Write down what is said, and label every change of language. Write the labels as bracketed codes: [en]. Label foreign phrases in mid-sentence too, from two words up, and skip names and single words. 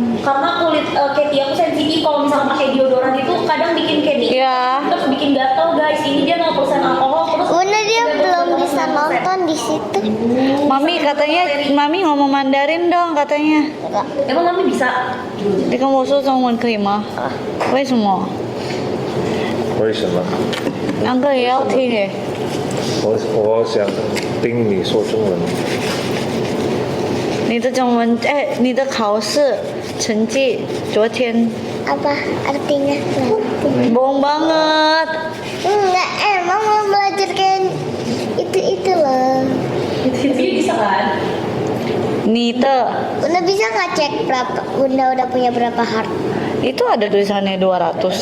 [id] Karena kulit Katie aku sensitif kalau misalnya pakai deodoran itu kadang bikin Katie Iya. terus bikin gatal guys. Ini dia 0% alkohol terus Bunda dia belum bisa nonton di situ. Mami katanya, Mami ngomong Mandarin dong katanya. emang Mami bisa? [zh] 你跟我说中文可以吗？为什么？为什么？两个也要听诶。我想听你说中文。你的中文，你的考试成绩昨天 [id] Apa artinya? bohong banget. Enggak, emang mau belajar kayak itu loh. Dia bisa kan? [zh] 你的 [id] Bunda bisa nggak cek berapa? Bunda udah punya berapa heart? itu ada tulisannya 200.